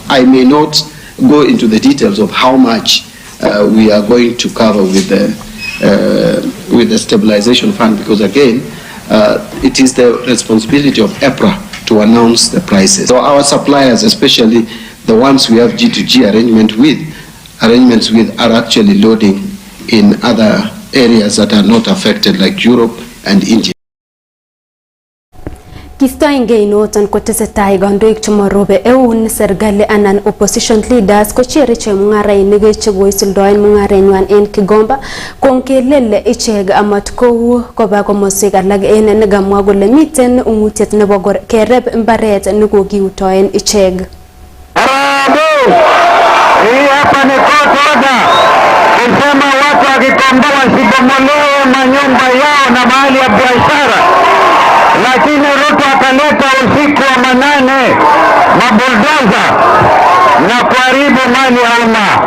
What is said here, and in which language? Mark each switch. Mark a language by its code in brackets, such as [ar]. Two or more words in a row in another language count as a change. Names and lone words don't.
[en] I may not go into the details of how much we are going to cover with the stabilization fund, because again, it is the responsibility of EPRA to announce the prices. So our suppliers, especially the ones we have G2G arrangements with, are actually loading in other areas that are not affected, like Europe and India. [kln] Kistoenge inoton kotesetai kandoik chemorobe eun serikali anan opposition leaders kochere chemung'arainik chekoisuldoen mung'arenywan en Kigomba kongelele ichek amat kou koba komoswek alak en nekamwa kole miten ung'utiet nebo kereb mbaret nekokiutoen ichek. [sw] Hii hapa ni kotoda kusema watu wa Kigomba wasibomolewe manyumba yao na mahali ya biashara. Lakini Ruto akaleta usiku wa manane mabuldoza na kuharibu mali ya umma.